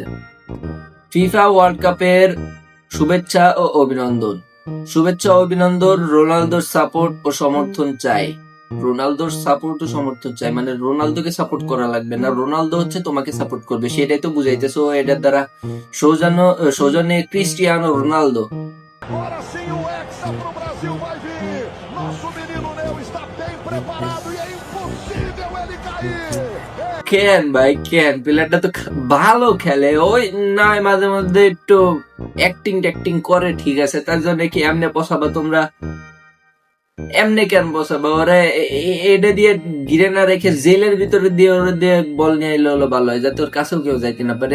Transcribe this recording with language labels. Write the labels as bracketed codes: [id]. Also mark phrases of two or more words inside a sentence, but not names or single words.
[bn] ফিফা ওয়ার্ল্ড কাপের শুভেচ্ছা ও অভিনন্দন। শুভেচ্ছা ও অভিনন্দন, রোনালদোর সাপোর্ট ও সমর্থন চাই। রোনালদোর সাপোর্ট ও সমর্থন চাই মানে রোনালদোকে সাপোর্ট করা লাগবে না, রোনালদো হচ্ছে তোমাকে সাপোর্ট করবে, সেটাই তো বুঝাইতেছো। এটার দ্বারা সৌজন্যে ক্রিস্টিয়ানো রোনালদো। [pt] Agora sim o Hexa pro Brasil vai vir. Nosso menino Neo está bem preparado e é impossível ele cair. [bn] কেন ভাই কেন, প্লেয়ারটা তো ভালো খেলে, ওই নয় মাঝে মধ্যে একটু অ্যাক্টিং করে, ঠিক আছে, তার জন্য কি এমনি বসাবা তোমরা? এমনি কেন বসাবা? ওরা এটা দিয়ে ঘিরে না রেখে জেলের ভিতরে দিয়ে ওরা দিয়ে বল নিয়ে এলে হলো ভালো হয়, যাতে ওর কাছেও কেউ যাইতে না পারে।